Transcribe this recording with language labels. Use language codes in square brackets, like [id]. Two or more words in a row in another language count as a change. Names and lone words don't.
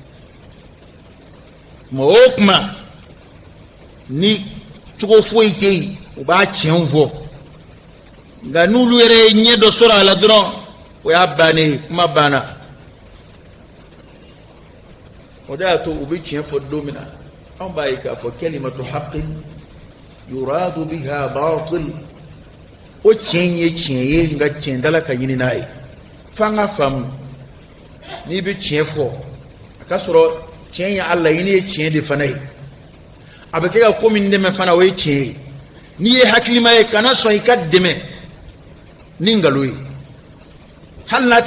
[bm] kuma o kuma ni cogo foyi tɛ yen u b'a tiɲɛw fɔ nka n'olu yɛrɛ ye ɲɛ dɔ sɔrɔ a la dɔrɔn o y'a bannen ye kuma banna o de y'a to u bɛ tiɲɛ fɔ don min na anw b'a ye k'a fɔ [ar] كلمة حق يراد بها باطل [bm] o tiɲɛ ye tiɲɛ ye nka tiɲɛ dala ka ɲini n'a ye f'an ka faamu n'i bɛ tiɲɛ fɔ a ka sɔrɔ tiɲɛ ye a laɲini ye tiɲɛ de fana ye a bɛ kɛ ka ko min dɛmɛ fana o ye tiɲɛ ye n'i ye hakilima ye kana sɔn i ka dɛmɛ ni nkalon ye hali n'a